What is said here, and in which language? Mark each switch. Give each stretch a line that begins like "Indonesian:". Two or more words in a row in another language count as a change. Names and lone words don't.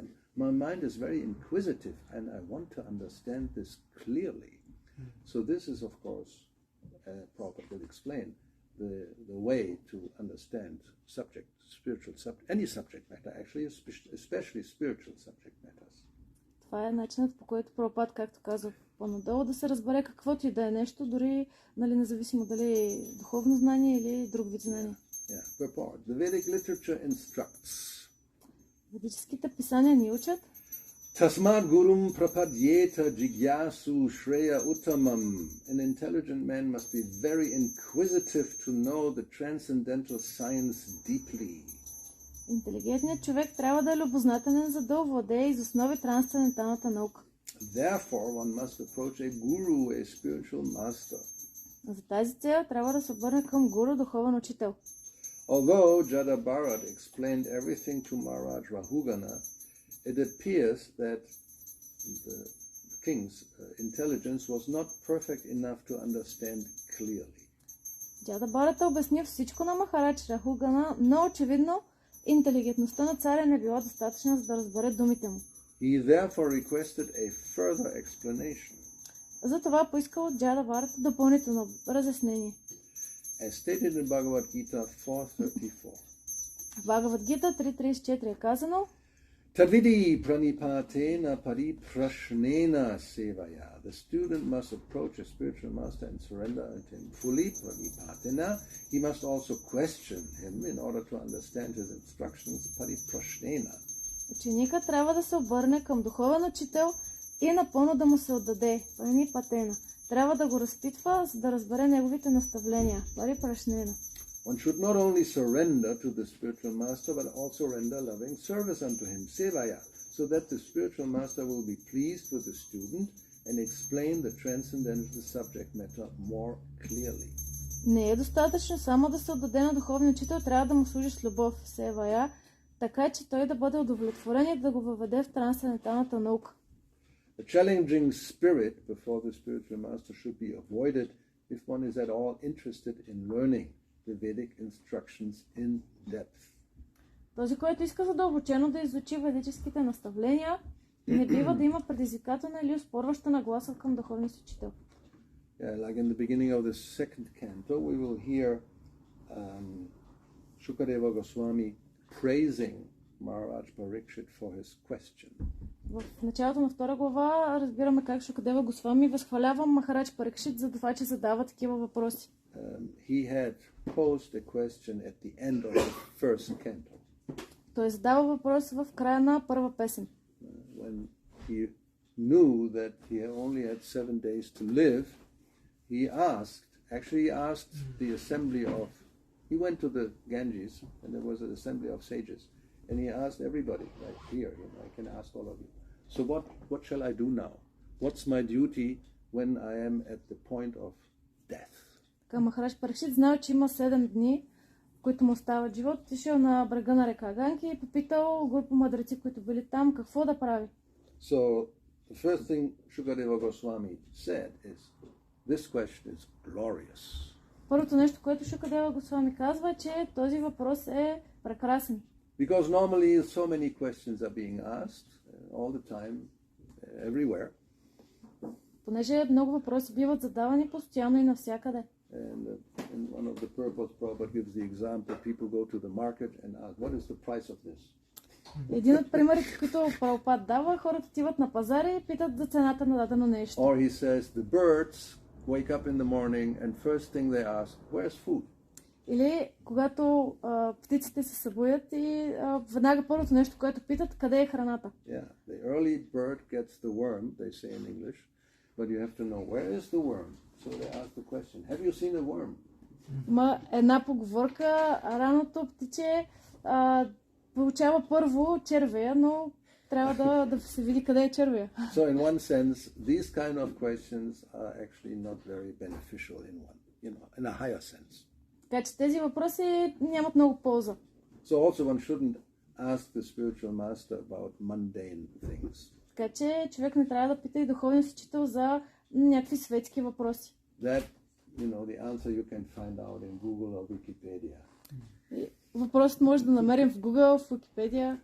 English: My mind is very inquisitive and I want to understand this clearly. So this is, of course, Prabhupada will explain the way to understand any subject matter, actually, especially spiritual subject matters.
Bulgarian: Това е начинът, по който Прабхупад, както казва по-надолу, да се разбере каквото и да е нещо, дори независимо дали е духовно знание или друг вид знание.
English: Purport. The Vedic literature instructs.
Bulgarian: Ведическите писания ни учат.
Sanskrit: Tasmad gurum prapadyeta jigyasu shreya uttamam.
English: An intelligent man must be very inquisitive to know the transcendental science deeply.
Bulgarian: Интелигентният човек трябва да е любознателен, за да овладее из основи трансценденталната наука.
English: Therefore, one must approach a guru, a spiritual master.
Bulgarian: За тази цел трябва да се обърне към гуру, духовен учител.
English: Although Jada Bharat explained everything to Maharaj Rahugana, it appears that the king's intelligence was not perfect enough to understand clearly.
Bulgarian: Джада Бхарата обясни всичко на Махарадж Рахугана, но очевидно интелигентността на царя не била достатъчна, за да разбере думите му.
English: He therefore requested a further explanation.
Bulgarian: Затова поискал от Джада Бхарата допълнително разяснение.
English: As stated in Bhagavad Gita 4:34.
Bulgarian: В Бхагавад Гита 3.34 е казано:
Sanskrit: Tadvidi pranipatena pariprashnena sevaya.
English: The student must approach a spiritual master and surrender to him fully. Pranipatena. He must also question him in order to understand his instructions. Pariprashnena.
Bulgarian: Ученикът трябва да се обърне към духовен учител и напълно да му се отдаде. Пранипатена. Трябва да го разпитва, за да разбере неговите наставления. Парипрашнена.
English: One should not only surrender to the spiritual master, but also render loving service unto him, sevaya, so that the spiritual master will be pleased with the student and explain the transcendental subject matter more clearly.
Bulgarian: Не е достатъчно само да се отдаде на духовния учител, трябва да му служиш с любов, севая, така че той да бъде удовлетворен и да го въведе в трансценденталната наука.
English: A challenging spirit before the spiritual master should be avoided if one is at all interested in learning the Vedic instructions in depth.
Bulgarian: Този, който иска задълбочено да изучи ведическите наставления, не бива да има предизвикателна или оспорваща нагласа към духовния си учител.
English: Like in the beginning of the second canto, we will hear Shukadeva Goswami praising Maharaj Parikshit for his question.
Bulgarian: В началото на втора глава разбираме как Шукадева Госвами възхвалява Махарадж Парикшит за това, че задава такива въпроси.
English: He had posed a question at the end of the first canto.
Bulgarian: Той задава въпрос в края на първа песен.
English: When he knew that he only had 7 days to live, he asked the assembly of, he went to the Ganges and there was an assembly of sages and he asked everybody, like here, I can ask all of you. So what shall I do now? What's my duty when I am at the point of death?
Bulgarian: Към Махарадж Парикшит знал, че има 7 дни, които му остават живот. Отишъл на брега на река Ганги и попитал група мъдреци, които били там, какво да прави.
English: So the first thing Shukadeva Goswami said is, this question is glorious.
Bulgarian: Първото нещо, което Шукадева Госвами казва, е, че този въпрос е прекрасен.
English: Because normally so many questions are being asked all the time, everywhere.
Bulgarian: Понеже много въпроси биват задавани постоянно и навсякъде.
English: And in one of the purports, Prabhupada gives the example, people go to the market and ask, what is the price of this?
Bulgarian: Един от примерите, които Прабхупад дава, хората отиват на пазара и питат за цената на дадено нещо.
English: Or he says, the birds wake up in the morning and first thing they ask, where's food?
Bulgarian: Или когато птиците се събудят и веднага първото нещо, което питат, къде е храната.
English: Yeah, the early bird gets the worm, they say in English, but you have to know, where is the worm? So they ask the question, have you seen a worm?
Bulgarian: Има една поговорка, раното птиче получава първо червея, но трябва да се види къде е червея.
English: So in one sense, these kind of questions are actually not very beneficial in a higher sense.
Bulgarian: Така че тези въпроси нямат много полза.
English: So also one shouldn't ask the spiritual master about mundane things.
Bulgarian: Така че човек не трябва да пита и духовния си учител за някакви светски въпроси.
English: That, the answer you can find out in Google or Wikipedia.
Bulgarian: Въпросът може да намерим в Google, в Wikipedia.